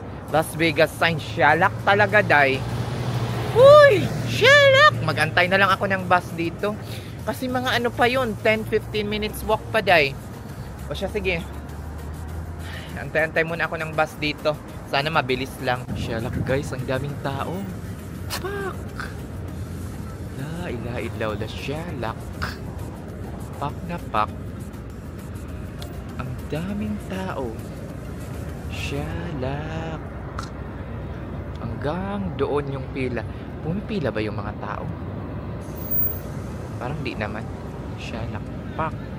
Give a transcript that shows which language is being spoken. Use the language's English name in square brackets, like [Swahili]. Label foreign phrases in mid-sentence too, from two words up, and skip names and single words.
[Filipino] Las Vegas sign. Shalak talaga, day. Uy! Shalak! Magantay na lang ako ng bus dito. Kasi mga pa yun. 10-15 [English] minutes walk [Filipino] pa, day. O siya, sige. Antay-antay muna ako ng bus dito. Sana mabilis lang. Shalak, guys, ang daming tao. Pak! [Arabic] لا إله إلا الله, shalak. [Filipino] Pak na pak. Ang daming tao. Shalak. Hanggang doon yung pila. Pumipila ba yung mga tao? Parang di naman. Shalak, pak.